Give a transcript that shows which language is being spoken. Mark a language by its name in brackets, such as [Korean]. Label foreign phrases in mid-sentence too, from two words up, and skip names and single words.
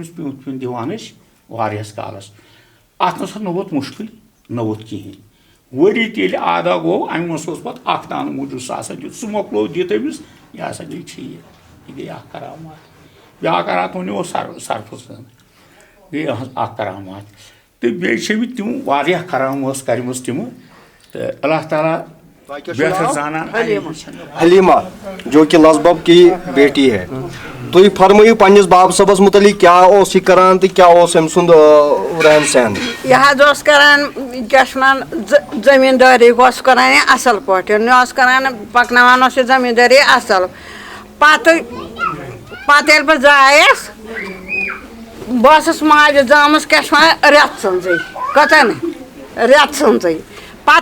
[Kashmiri] أمِس پیوٗنٛت پیوٗنٛت دِوان أسۍ واریاہَس کالَس اَتھ نَسا نہ ووت مُشکِل نہ ووت کِہیٖنۍ ؤری تہِ ییٚلہِ آدا گوٚو اَمہِ منٛز اوس پَتہٕ اَکھ دانہٕ موٗجوٗب سُہ ہسا دیُت سُہ مۄکلوو دِتھ أمِس یہِ ہسا گٔے ٹھیٖک یہِ گٔے اَکھ کرامات بیٛاکھ کرامات وَنیو سرفہٕ سٕنٛز گٔے اَکھ کرامات تہٕ بیٚیہِ چھِ أمِس تِم واریاہ کرام ٲس کَرِمَژ تِمہٕ تہٕ اللہ تعالیٰ بہتر زانان [Urdu] حلیمہ جو کہ لسبب کی بیٹی ہے [Kashmiri] تُہۍ فرمٲیِو پنٛنِس باب صٲبَس مُتعلِق کیٛاہ اوس یہِ کران تہٕ کیٛاہ اوس أمۍ سُنٛد رہن سہن یہِ حظ اوس کران کیٛاہ چھِ وَنان زٔمیٖندٲری اوس کران یہِ اَصٕل پٲٹھۍ یہِ اوس کران پَکناوان اوس یہِ زٔمیٖندٲری اَصٕل پَتہٕ ییٚلہِ بہٕ زایَس بہٕ ٲسٕس ماجہِ زامٕژ کیٛاہ چھِ وَنان رٮ۪تھ ژھٕنٛزٕے کٔژَن رٮ۪تھ ژھٕنٛزٕے پَتہٕ